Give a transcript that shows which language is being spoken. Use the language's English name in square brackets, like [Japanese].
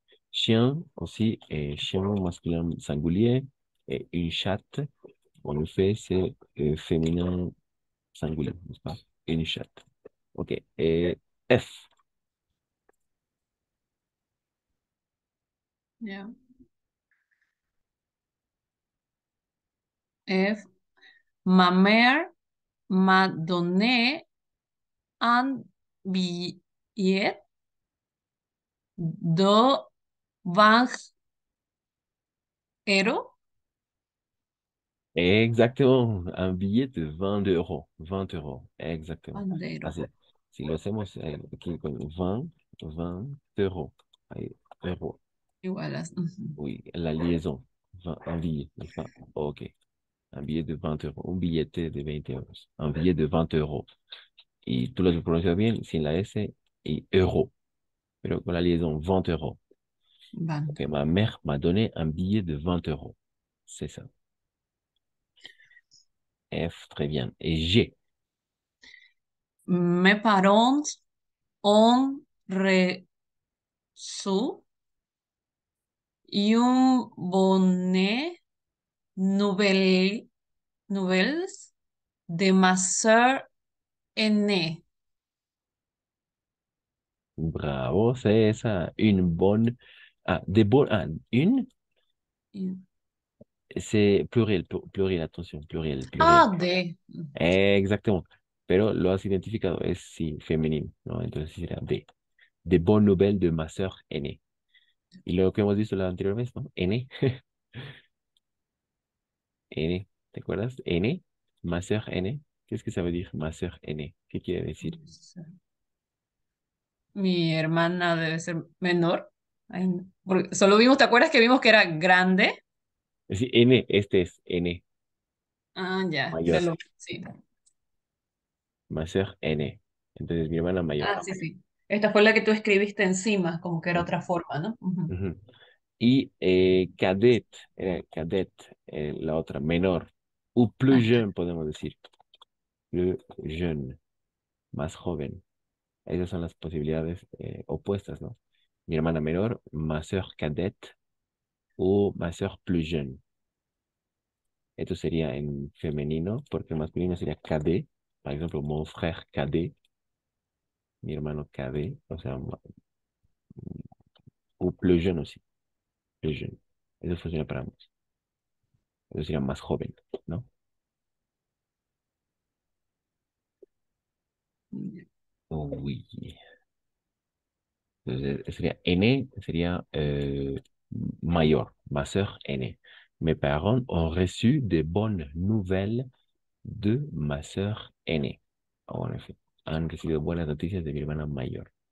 [French] Chien aussi, chien masculin singulier. Et une chatte, en effet, c'est féminin singulier, n'est-ce pas? Une chatte. Ok. Et F. ya. F. Ma mère m'a donné un billet de 20 euros. Exactement. Un billet de 20 euros. 20 euros. Exactement. 20 euros. [Spanish] Así. Si lo hacemos aquí con 20 euros. Ahí, euros. Igual a... ujú, [French] Oui, la liaison. Un billet, n'est-ce pas? Ok. Un billet de 20 euros. [Spanish] Un billete de 20 euros. [French] Un billet de 20 euros. [Spanish] Y tú lo pronuncias bien sin la S y euro. Pero con la liaison 20 euros. [French] Ok, ma mère m'a donné un billet de 20 euros. C'est ça. F, très bien. Et G. Mes parents ont reçu un bonnet nouvelle, nouvelles de ma sœur aînée. Bravo, c'est esa. Une bonne. Ah, des bonnes. Ah, une, c'est pluriel, pluriel, attention, pluriel, pluriel. Ah, de. Exactement. [Spanish] Pero lo has identificado, es sí, femenino, ¿no? Entonces sí será [French] de bonnes nouvelles de ma sœur aînée. [Spanish] Y lo que hemos visto la anterior vez, ¿no? Aînée, aînée, ¿te acuerdas? [French] Aînée, ma sœur aînée. Qu'est-ce que ça veut dire, ma sœur aînée? [Spanish] ¿Qué quiere decir? Mi hermana debe ser menor. Ay, no. Porque solo vimos, ¿te acuerdas que vimos que era grande? Es decir, aînée, este es aînée, Ah, ya, de mayor, lo sí. [French] ma sœur aînée. [Spanish] Entonces, mi hermana mayor. Ah, sí, sí. Esta fue la que tú escribiste encima, como que era Ujú, otra forma, ¿no? Ujú. ujú. Y cadet, cadet, la otra, menor. O plus Ah, jeune, podemos decir. Plus jeune, más joven. Esas son las posibilidades opuestas, ¿no? Mi hermana menor, [French] ma sœur cadette [Spanish] o [French] ma sœur plus jeune. [Spanish] Esto sería en femenino, porque en masculino sería cadet. Por ejemplo, [French] mon frère cadet, [Spanish] mi hermano cadet, o sea, o [French] plus jeune aussi, plus jeune. [Spanish] Eso funciona para ambos. Eso sería más joven, ¿no? Oui. Entonces, sería N, sería mayor, [French] ma sœur aînée. Mes parents ont reçu de bonnes nouvelles de ma sœur aînée. Oh, en effet, [Spanish] han recibido buenas noticias de mi hermana mayor.